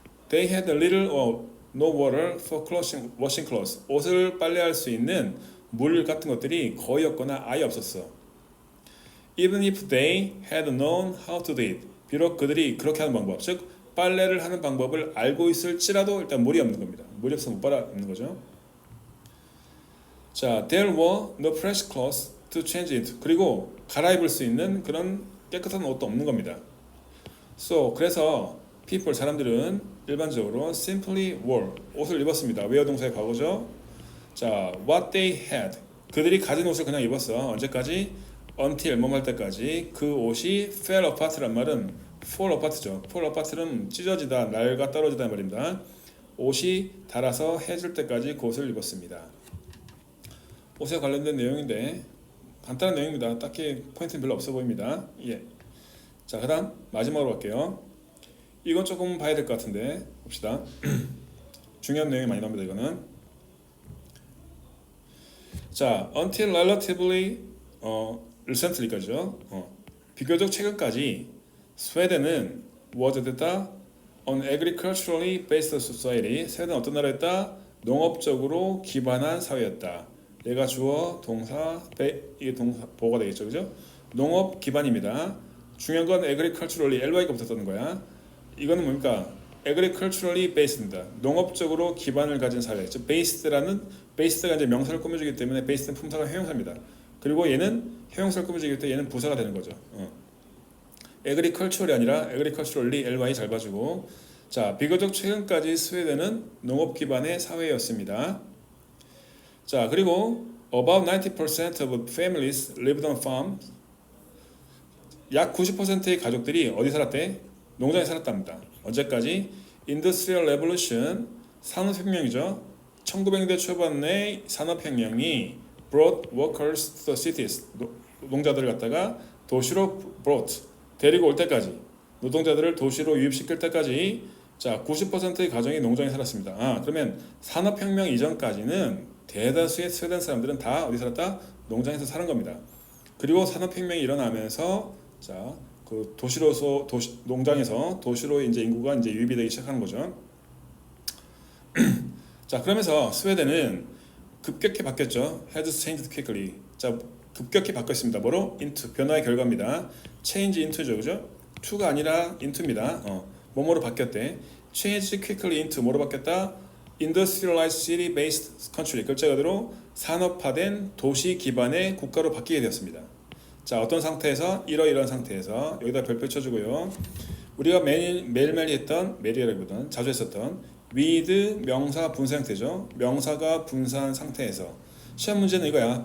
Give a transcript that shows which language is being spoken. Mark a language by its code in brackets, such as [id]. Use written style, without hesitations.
[en] They had little or no water for washing clothes [ko] 옷을 빨래할 수 있는 물 같은 것들이 거의 없거나 아예 없었어. [en] Even if they had known how to do it [ko] 비록 그들이 그렇게 하는 방법 즉 빨래를 하는 방법을 알고 있을지라도 일단 물이 없는 겁니다. 물이 없으면 못 빨아입는 거죠. [en] 자, there were no fresh clothes to change into. [ko] 그리고 갈아입을 수 있는 그런 깨끗한 옷도 없는 겁니다. [en] So, [ko] 그래서 [en] people, [ko] 사람들은 일반적으로 [en] simply wore, [ko] 옷을 입었습니다. wear 동사의 과거죠. [en] 자, what they had. [ko] 그들이 가진 옷을 그냥 입었어. 언제까지? [en] until, [ko] 뭐할 때까지. 그 옷이 [en] fell apart [ko] 란 말은 fall apart죠. fall apart는 찢어지다, 낡아 떨어지다 말입니다. 옷이 닳아서 해질 때까지 그 옷을 입었습니다. 옷에 관련된 내용인데 간단한 내용입니다. 딱히 포인트는 별로 없어 보입니다. 예. 자, 그다음 마지막으로 갈게요. 이건 조금 봐야 될 것 같은데 봅시다. 중요한 내용이 많이 나옵니다. 이거는. [en] 자, until relatively recently까지죠. [ko] 비교적 최근까지 스웨덴은 [en] was [ko] 됐다 [en] on agriculturally based society. [ko] 스웨덴은 어떤 나라였다? 농업적으로 기반한 사회였다. 얘가 주어 동사 이게 동사 보호가 되겠죠, 그죠? 농업 기반입니다. 중요한 건 agriculturally ly가 붙었다는 거야. 이거는 뭡니까? agriculturally based입니다. 농업적으로 기반을 가진 사회. 즉 based가 이제 명사를 꾸며주기 때문에 based는 품사가 형용사입니다. 그리고 얘는 형용사를 꾸며주기 때문에 얘는 부사가 되는 거죠. agricultural이 아니라 agriculturally ly 잘 봐주고. 자, 비교적 최근까지 스웨덴은 농업 기반의 사회였습니다. [en] 자, 그리고 about 90% of families lived on farms. [ko] 약 90%의 가족들이 어디 살았대? 농장에 살았답니다. 언제까지? [en] Industrial Revolution, [ko] 산업혁명이죠. 1900년대 초반의 산업혁명이 [en] brought workers to the cities. [ko] 노동자들을 갖다가 도시로 [en] brought, [ko] 데리고 올 때까지, 노동자들을 도시로 유입시킬 때까지 자 90%의 가정이 농장에 살았습니다. 그러면 산업혁명 이전까지는 대다수의 스웨덴 사람들은 다 어디 살았다? 농장에서 사는 겁니다. 그리고 산업혁명이 일어나면서 자, 그 농장에서 도시로 이제 인구가 이제 유입이 되기 시작하는 거죠. 자, 그러면서 스웨덴은 급격히 바뀌었죠. [en] has changed quickly. [ko] 자, 급격히 바뀌었습니다. 뭐로? into 변화의 결과입니다. change into죠, 그죠? to가 아니라 into입니다. 뭐뭐로 바뀌었대. [en] change quickly into [ko] 뭐로 바뀌었다? [en] industrialized city-based country. [ko] 글자 그대로 산업화된 도시 기반의 국가로 바뀌게 되었습니다. 자, 어떤 상태에서? 이러이러한 상태에서 여기다 별표 쳐주고요. 우리가 매일매일 했던, 매일이라기보다는 자주 했었던 with 명사 분사 형태죠. 명사가 분사한 상태에서 시험 문제는 이거야.